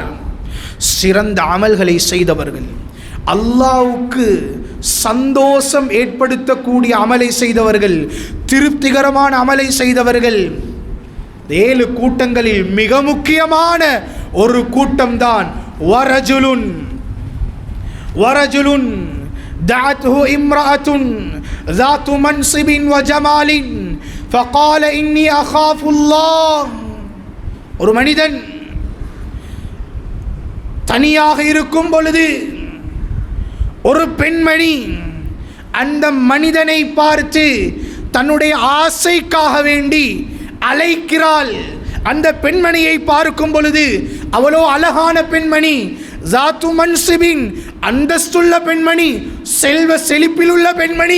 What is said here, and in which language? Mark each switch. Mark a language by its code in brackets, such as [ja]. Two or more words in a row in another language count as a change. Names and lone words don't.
[ta] சிறந்த அமல்களை செய்தவர்கள், அல்லாஹ்வுக்கு சந்தோஷம் ஏற்படுத்தக்கூடிய அமலை செய்தவர்கள், திருப்திகரமான அமலை செய்தவர்கள். 7 கூட்டங்களில் மிக முக்கியமான ஒரு கூட்டம்தான் [ar] ورجل دعته امرأة ذات منصب وجمال فقال إني أخاف الله. [ta] ஒரு மனிதன் தனியாக இருக்கும் பொழுது ஒரு பெண்மணி அந்த மனிதனை பார்த்து தன்னுடைய ஆசைக்காக வேண்டி அழைக்கிறாள். அந்த பெண்மணியை பார்க்கும் பொழுது அவளோ அழகான பெண்மணி, [ar] ذات منصب, [ta] அந்தஸ்துள்ள பெண்மணி, செல்வ செழிப்பில் உள்ள பெண்மணி.